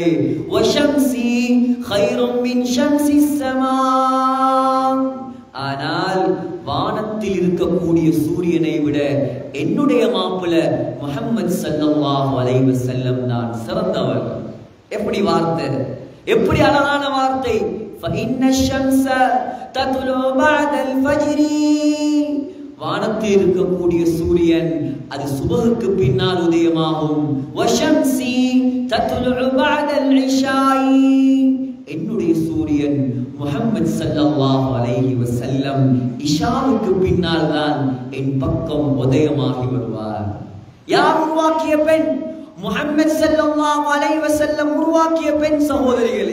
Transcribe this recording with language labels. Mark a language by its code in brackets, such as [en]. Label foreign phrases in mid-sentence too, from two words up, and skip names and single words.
[ar] والشمس خير من شمس السماء, [ta] ஆனால் வானத்தில் இருக்கக்கூடிய சூரியனை விட என்னுடைய மாப்பிள்ளை முஹம்மது [ar] صلى الله عليه وسلم [ta] தான் சிறந்தவர். எப்படி வார்த்தை, எப்படி அழகான வார்த்தை. [ar] فإن الشمس تطلع بعد الفجر, [ta] வானத்தில் இருக்கக்கூடிய சூரியன் அது சுபஹுக்கு பின்னால் உதயமாகும். [ar] وشمسي تطلع بعد العشاء, [ta] என்னுடைய சூரியன் முஹம்மது [ar] صلى الله عليه وسلم [ta] இஷாவுக்கு பின்னால் தான் என் பக்கம் உதயமாகி வருவார். யார் உருவாக்கிய பெண்? முஹம்மது [ar] صلى الله عليه وسلم [ta] உருவாக்கிய பெண் சகோதரிகளே.